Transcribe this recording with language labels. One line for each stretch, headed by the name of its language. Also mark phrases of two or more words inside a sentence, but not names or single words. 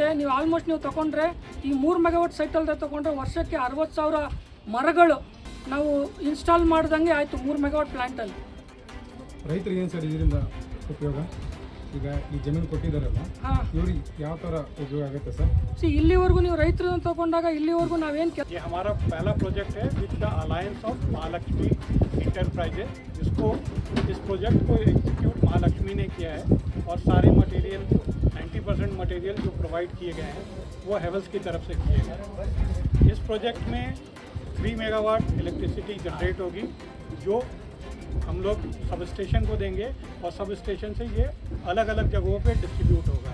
Kannada: ನೀವು ಆಲ್ಮೋಸ್ಟ್ ನೀವು ತೊಗೊಂಡ್ರೆ ಈ 3 ಮೆಗಾವಾಟ್ ಸೈಟಲ್ದ ತೊಗೊಂಡ್ರೆ ವರ್ಷಕ್ಕೆ 60,000 ಮರಗಳು ನಾವು ಇನ್ಸ್ಟಾಲ್ ಮಾಡ್ದಂಗೆ ಆಯಿತು 3 ಮೆಗಾವಾಟ್ ಪ್ಲ್ಯಾಂಟಲ್ಲಿ. ರೈತರಿಗೆ ಏನು ಸರ್ ಇದರಿಂದ ಉಪಯೋಗ? ಈಗ ಈ ಜಮೀನು ಕೊಟ್ಟಿದ್ದಾರಲ್ಲ ಹಾಂ ಇವ್ರಿಗೆ ಯಾವ ಥರ ಉಪಯೋಗ ಆಗುತ್ತೆ ಸರ್? ಇಲ್ಲಿವರೆಗೂ ನೀವು ರೈತರನ್ನ ತಗೊಂಡಾಗ ಇಲ್ಲಿವರೆಗೂ ನಾವೇನು
Hindi: ये हमारा पहला प्रोजेक्ट है
English: with the alliance of
Hindi: महालक्ष्मी इंटरप्राइजेज। इस प्रोजेक्ट को एग्जीक्यूट महालक्ष्मी ने किया है और सारे मटेरियल 90% मटेरियल जो प्रोवाइड किए गए हैं वो हेवल्स की तरफ से किए गए हैं। इस प्रोजेक्ट में 3
English: megawatt electricity generate
Hindi: होगी जो हम लोग सब स्टेशन को देंगे और सब स्टेशन से ये अलग अलग जगहों पे डिस्ट्रीब्यूट होगा।